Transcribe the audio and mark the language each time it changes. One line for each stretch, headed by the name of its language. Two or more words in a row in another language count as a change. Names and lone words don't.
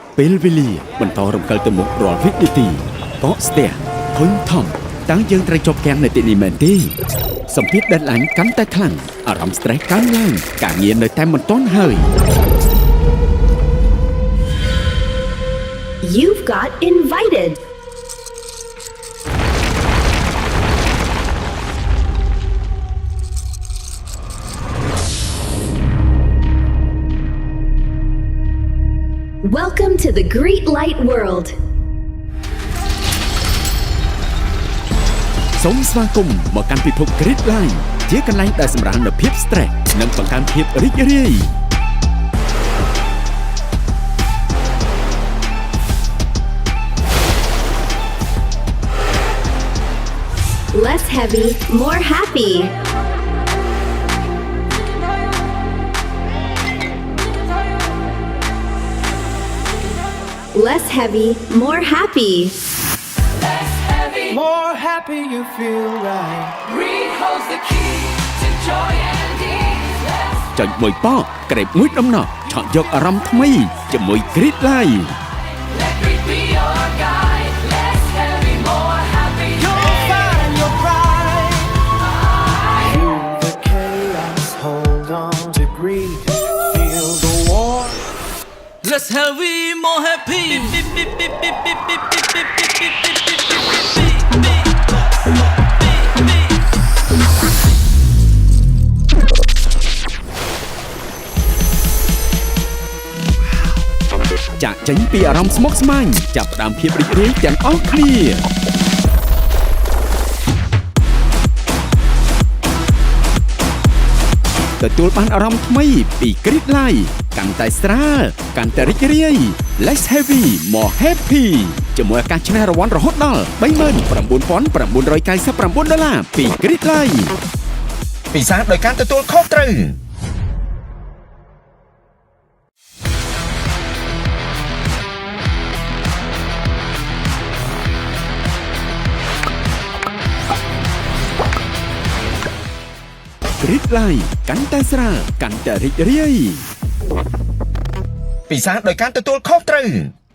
Khmer: ពេលវេលាបន្តរំកិលទៅមុខរាល់វិនាទីកកស្ទះធុញថំតើយើងត្រូវជាប់គាំងនៅទីនេះមែនទេសម្ពាធ deadline កាន់តែខ្លាំងអារម្មណ៍ stress កើនឡើងការងារនៅតែមិនទាន់ហើយ
English: You've got invited. Welcome to the Great Light World.
Khmer: សូមស្វាគមន៍មកកាន់ពិភព Great Light ជាកន្លែងដែលសម្រាលនូវភាព stress និងបង្កើនភាពរីករាយ
English: Less heavy, more happy. Less heavy, more happy. More happy you feel right. Greed holds the key to joy and ease.
Khmer: ចុចមួយប៉កក្រេបមួយដំណក់ឆក់យកអារម្មណ៍ថ្មីជាមួយ Great Light
English: Let greed be your guide. Less heavy, more happy. You'll find your pride. Feel the chaos. Hold on to greed. Feel the war. Less heavy, more happy.
Khmer: ចាក់ចេញពីអារម្មណ៍ស្មុគស្មាញចាប់ផ្ដើមភាពរីករាយទាំងអស់គ្នា ទទួលបានអារម្មណ៍ថ្មីពី Great Light កាន់តែស្រាលកាន់តែរីករាយ
English: Less heavy more happy
Khmer: ជាមួយឱកាសឈ្នះរង្វាន់រហូតដល់ $39,999 ពី Great Light ពិសាដោយការទទួលខុសត្រូវ Great Light កាន់តែស្រាលកាន់តែរីករាយពិសាដោយការទទួលខុសត្រូវ